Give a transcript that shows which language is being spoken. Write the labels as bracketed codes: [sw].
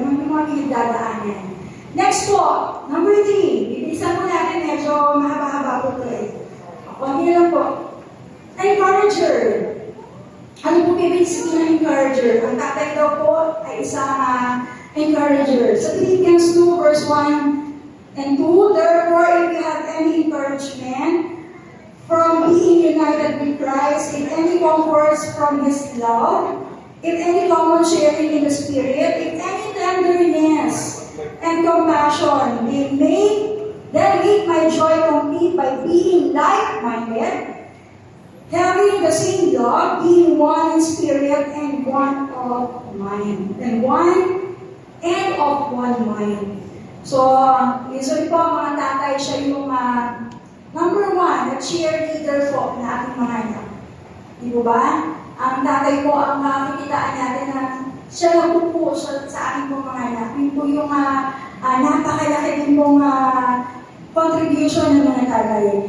[tl] Ano yung mga pinagdadaanan. Next po, number 3. Bibilisan po natin, medyo mahaba-haba po ito eh. Konti lang po. Encourager. Ano po ibig sabihin ng encourager? Ang tatay daw po ay isang encourager. [en] Sa Philippians 2 verse 1 and 2, therefore, if you have any encouragement from being united with Christ, if any comforts from His love, if any common sharing in the Spirit, if any tenderness and compassion, then make my joy complete by being like-minded, having the same love, being one in spirit and one of mind. And of one mind. [tl] So, usually po mga tatay, siya yung number 1, at cheerleader po na ating mga anak. Di ba? Ang tatay po ang makikitaan natin na siya lang po sa ating po mga anak. Yun po yung napakalaki din pong contribution ng mga tatay.